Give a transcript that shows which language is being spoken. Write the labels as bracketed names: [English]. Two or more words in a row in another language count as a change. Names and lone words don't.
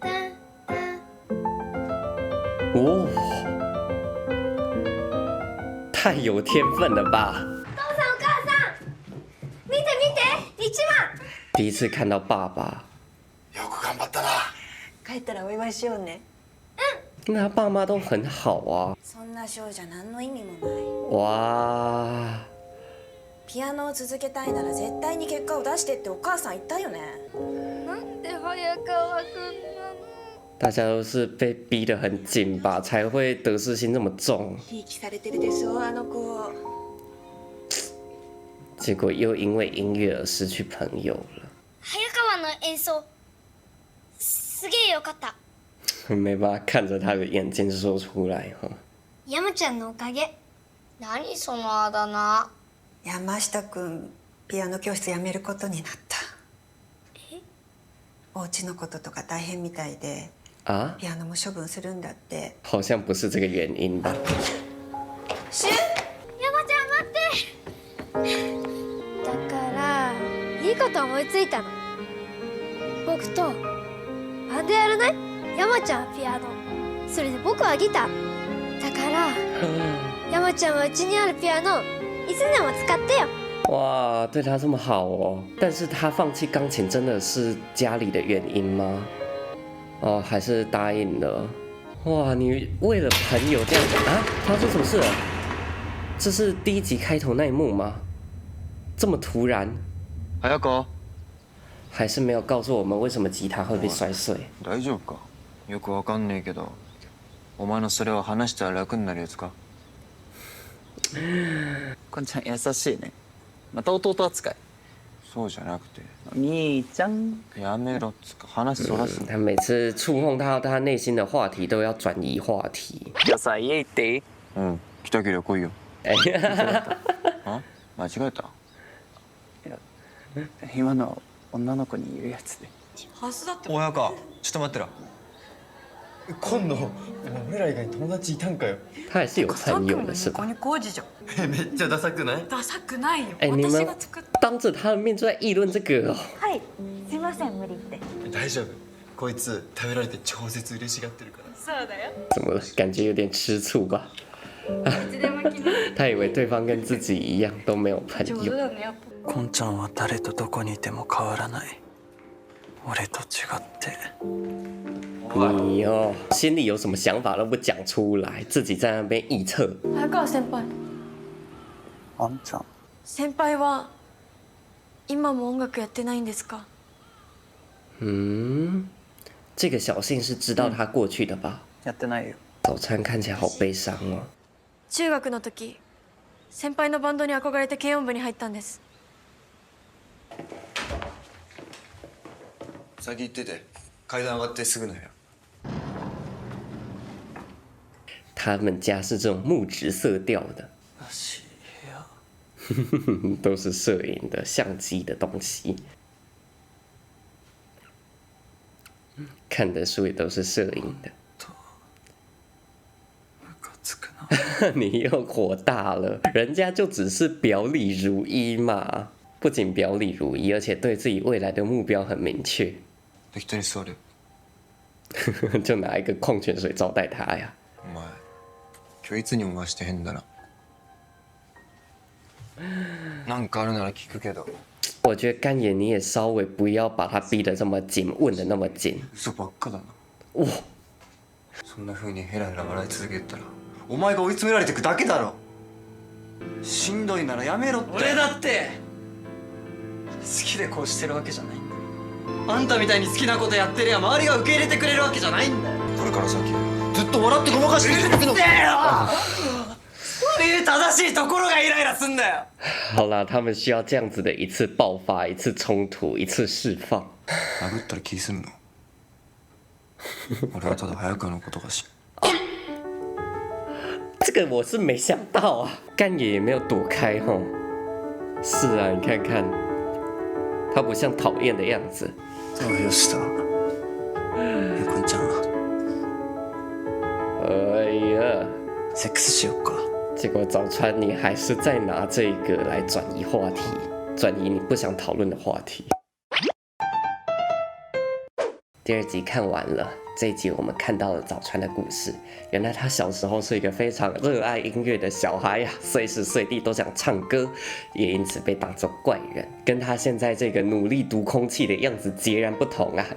[Chinese] 哦，太有天分了吧！ [Japanese] 父さんお母さん、見て見て、一番。 [Chinese] 第一次看到爸爸， [Japanese] よく頑張ったな。帰ったらお祝いしようね。 [Chinese] 那他爸妈都很好啊。 [Japanese] そんな少女何の意味もない。哇，ピアノを続けたいなら絶対に結果を出してってお母さん言ったよね。なんで早川くんなの？ [Chinese] 大家都是被逼得很紧吧，才会得失心这么重。 [Japanese] ひいきされてるでしょあの子。 [Chinese] 结果又因为音乐而失去朋友了。 [Japanese] 早川の演奏すげえよかった。 [Chinese] 没办法看着他的眼睛说出来哈。 [Japanese] 山ちゃんのおかげ。何そのあだ名。山下くんピアノ教室辞めることになった。お家のこととか大変みたいで、啊，ピアノも処分するんだって。 [Chinese] 好像不是这个原因吧？ [Japanese] 山ちゃん待って。だからいいこと思いついたの。僕とバンドやらない？山ちゃんはピアノ、それで僕はギター。だから山ちゃんはうちにあるピアノいつでも使ってよ。 [Chinese] 哇，对他这么好哦！但是他放弃钢琴真的是家里的原因吗？哦，还是答应了？哇，你为了朋友这样啊？发生什么事了？这是第一集开头那一幕吗？这么突然？早川。还是没有告诉我们为什么吉他会被摔碎？ [Japanese] 大丈夫か？よくわかんねえけど、お前のそれは話したら楽になるやつか？こんちゃん優しいね。また弟扱い。そうじゃなくて。兄ちゃん。やめろっつか話そらす。 [Chinese] 他每次触碰到他内心的话题，都要转移话题。 [Japanese] じゃあさ家行っていい？うん、来たけりゃ来いよ。哎，あ？間違えた？今の女の子に言うやつで。親か。ちょっと待ってら。今度俺ら以外に友達いたんかよ。 [Chinese] 他还是有朋友的是吧？ [Japanese] めっちゃダサくない？ダサくないよ。 [Chinese] 哎，你们当着他的面就在议论这个哦。 [Japanese] はい、すいません無理って。大丈夫。こいつ食べられて超絶嬉しがってるから。そうだよ。 [Chinese] 怎么了？感觉有点吃醋吧？他以为对方跟自己一样都没有朋友。 [Japanese] こんちゃんは誰とどこにいても変わらない。俺と違って。 [Chinese] 你哦，心里有什么想法都不讲出来，自己在那边臆测。 [Japanese] 早川先輩。あんちゃん。先輩は今も音楽やってないんですか？ [Chinese] 这个小信是知道他过去的吧？ [Japanese] やってないよ。 [Chinese] 早川看起来好悲伤哦。 [Japanese] 中学の時、先輩のバンドに憧れて軽音部に入ったんです。先行ってて、階段上がってすぐの部屋。 [Chinese] 他们家是这种木质色调的，都是摄影的相机的东西，看的书也都是摄影的。你又火大了，人家就只是表里如一嘛，不仅表里如一，而且对自己未来的目标很明确。 [Japanese] 適当に座れ。 [Chinese] 就拿一个矿泉水招待他呀。 [Japanese] お前、今日いつにも増して変だな。なんかあるなら聞くけど。 [Chinese] 我觉得干爷你也稍微不要把他逼得这么紧，问得那么紧。 [Japanese] 嘘ばっかだな。哇，そんな風にヘラヘラ笑い続けてたらお前が追い詰められていくだけだろ。しんどいならやめろって。俺だって好きでこうしてるわけじゃないんだよ。あんたみたいに好きなことやってりゃ周りが受け入れてくれるわけじゃないんだよ。これから先ずっと笑ってごまかしていくの。そういう正しいところがイライラすんだよ。 [Chinese] 好啦，他们需要这样子的一次爆发、一次冲突、一次释放。 [Japanese] 殴ったら気すんの？俺はただ早川のことが知。 [Chinese] 这个我是没想到啊，干爷也没有躲开哈。是啊，你看看，他不像讨厌的样子。 [Japanese] どうしたゆこんちゃん。哎呀，セックスしよっか。 [Chinese] 结果早川你还是在拿这个来转移话题，转移你不想讨论的话题。第二集看完了，这一集我们看到了早川的故事。原来他小时候是一个非常热爱音乐的小孩呀，随时随地都想唱歌，也因此被当作怪人，跟他现在这个努力读空气的样子截然不同啊！